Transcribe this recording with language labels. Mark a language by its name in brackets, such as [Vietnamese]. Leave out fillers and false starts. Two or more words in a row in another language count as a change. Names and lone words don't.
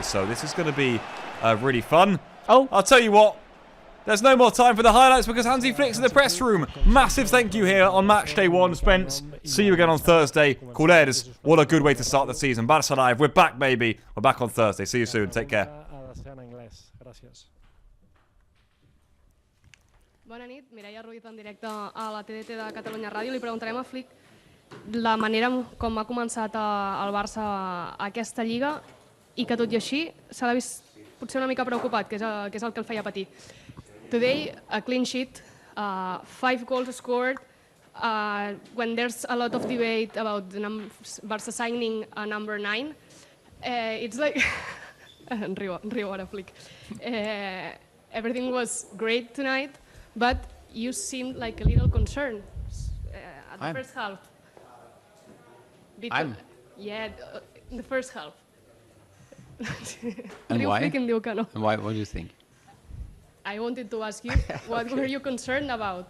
[English] So this is going to be really fun. Oh. I'll tell you what. There's no more time for the highlights because Hansi Flick's in the press room. Massive thank you here on Matchday 1, Spence. See you again on Thursday. Culers, what a good way to start the season. Barça Live, we're back, baby. We're back on Thursday. See you soon. Take care. [Catalan] Bona nit, Mireia Ruiz en directe a la TDT de Catalunya Ràdio. Li preguntarem a Flick la manera com ha començat el Barça aquesta Lliga i que tot i així s'ha vist potser una mica preocupat, que és el que el feia patir. [English] Today, a clean sheet, 5 goals scored, when there's a lot of debate about Barça signing a number 9, it's like... [Catalan] riu ara, Flick. [English] everything was great tonight, but you seemed like a little concerned at the first half. Yeah, in the first half. And why? And why? What do you think? I wanted to ask you, what were you concerned about?